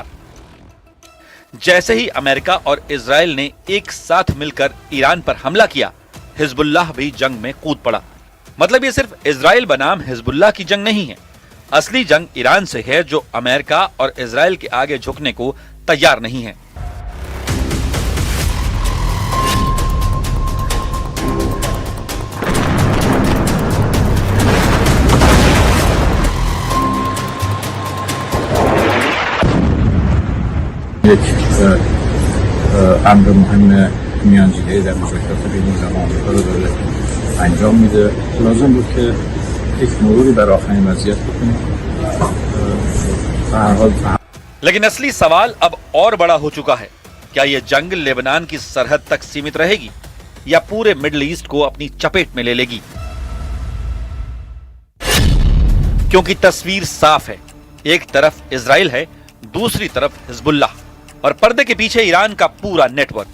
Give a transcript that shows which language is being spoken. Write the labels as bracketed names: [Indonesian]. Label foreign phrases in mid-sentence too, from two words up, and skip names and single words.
[Hindi] जैसे ही अमेरिका और इजराइल ने एक साथ मिलकर ईरान पर हमला किया, हिजबुल्लाह भी जंग में कूद पड़ा। मतलब ये सिर्फ इजराइल बनाम हिजबुल्लाह की जंग नहीं है। असली जंग ईरान से है, जो अमेरिका और इजराइल के आगे झुकने को तैयार नहीं है। [Persian] یک امر مهم میانجیگری در مذاکرات بین ایران و آمریکا رو داره انجام میده. لازم بود که یک مروری بر آخرین وضعیت بکنیم. به هر حال [Hindi] लेकिन असली सवाल अब और बड़ा हो चुका है। क्या यह जंग लेबनान की सरहद तक सीमित रहेगी या पूरे मिडिल ईस्ट को अपनी चपेट में ले लेगी? क्योंकि तस्वीर साफ है। एक तरफ इजराइल है, दूसरी तरफ हिजबुल्लाह और पर्दे के पीछे ईरान का पूरा नेटवर्क।